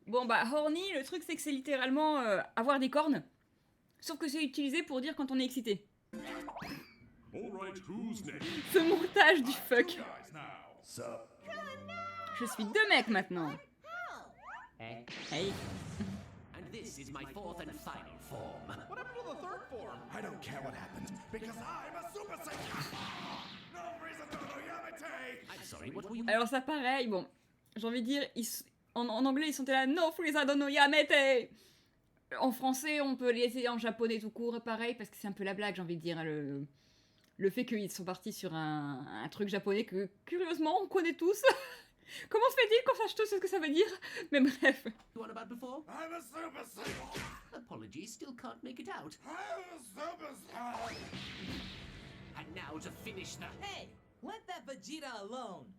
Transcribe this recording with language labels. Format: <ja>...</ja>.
<fr>Bon bah horny, le truc c'est que c'est littéralement avoir des cornes. Sauf que c'est utilisé pour dire quand on est excité.</fr> <en>All right, who's next?</en> <fr>Ce montage du fuck.</fr> <en>Guys now. Sup?</en> <fr>Je suis 2 mecs maintenant. Eh?</fr> <en>Hey. And this is my fourth and final form. What happened to the third form? I don't care what happened, because I'm a Super Saiyan! No reason to know Yamete! I'm sorry, what were you...</en> <fr>Alors ça pareil, bon, j'ai envie de dire, en anglais ils sont là,</fr> <ja>no Frieza dono yamete.</ja> <fr>En français on peut les essayer en japonais tout court, pareil, parce que c'est un peu la blague, j'ai envie de dire, le fait qu'ils sont partis sur un truc japonais que curieusement on connaît tous. Comment se fait-il qu'on sache tous ce que ça veut dire? Mais bref.</fr> <en>You on about before? I'm a Super Saiyan! Apologies, still can't make it out. I'm a Super Saiyan! And now to finish the... Hey, let that Vegeta alone.</en>